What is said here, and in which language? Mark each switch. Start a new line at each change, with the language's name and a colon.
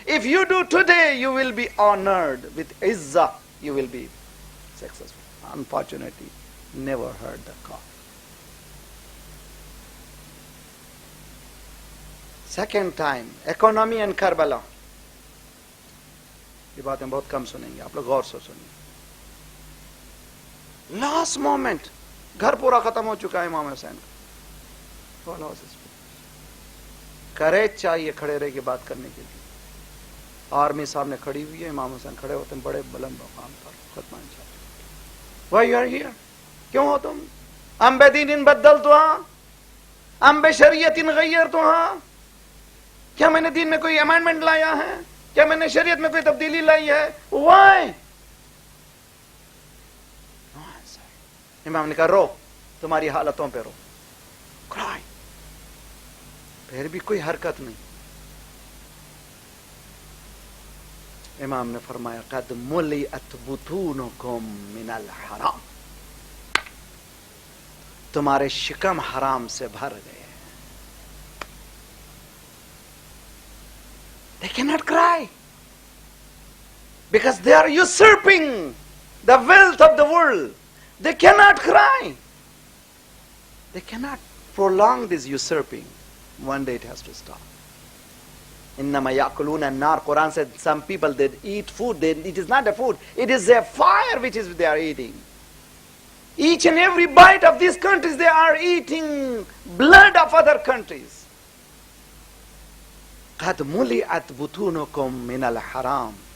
English: If you do today, you will be honored. With izzah, you will be successful. Unfortunately, never heard the call. Second time, economy and Karbala.
Hindi: ये बातें बहुत कम सुनेंगे, आप लोग गौर से सुनिए.
English: Last moment,
Hindi: घर पूरा खत्म हो चुका है इमाम हुसैन का. करेज चाहिए खड़े रह के बात करने के लिए. आर्मी सामने खड़ी हुई है, इमाम हुसैन खड़े होते हैं बड़े बुलंद मकाम पर. खत्म इंशाअल्लाह.
English: Why you are here?
Hindi: क्यों हो तुम?
Arabic: अम बेदीन बदल तो हाँ, अम बेशरियत गैर तो हाँ.
Hindi: क्या मैंने दीन में कोई अमेंडमेंट लाया है? क्या मैंने शरीयत में कोई तब्दीली लाई है?
English: Why?
Hindi: इमाम ने कहा रो, तुम्हारी हालतों पे रो.
English: Cry.
Hindi: फिर भी कोई हरकत नहीं. इमाम ने फरमाया
Arabic: कद मुलिअत बुतूनुकुम मिनल हराम.
Hindi: तुम्हारे शिकम हराम से भर गए.
English: They cannot cry because they are usurping the wealth of the world. They cannot cry. They cannot prolong this usurping. One day it has to stop.
Arabic: Innama ya'kuluna an-nar.
English: Quran said some people they eat food. It is not a food. It is a fire which is they are eating. Each and every bite of these countries they are eating blood of other countries.
Arabic: قد ملئت بطونكم من الحرام.